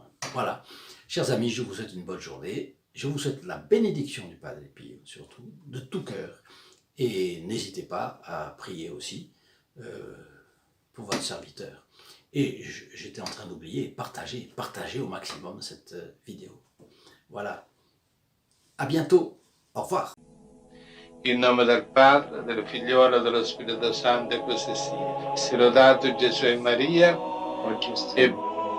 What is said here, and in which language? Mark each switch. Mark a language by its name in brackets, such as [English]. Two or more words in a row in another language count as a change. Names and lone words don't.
[French] Voilà, chers amis, je vous souhaite une bonne journée, je vous souhaite la bénédiction du Padre Pio, surtout, de tout cœur, et n'hésitez pas à prier aussi pour votre serviteur. Et j'étais en train d'oublier, partagez au maximum cette vidéo. Voilà, à bientôt, au revoir. [Italian] In nome del Padre, del Figliolo e dello Spirito Santo, e così sia. Sia lodato Gesù e Maria, e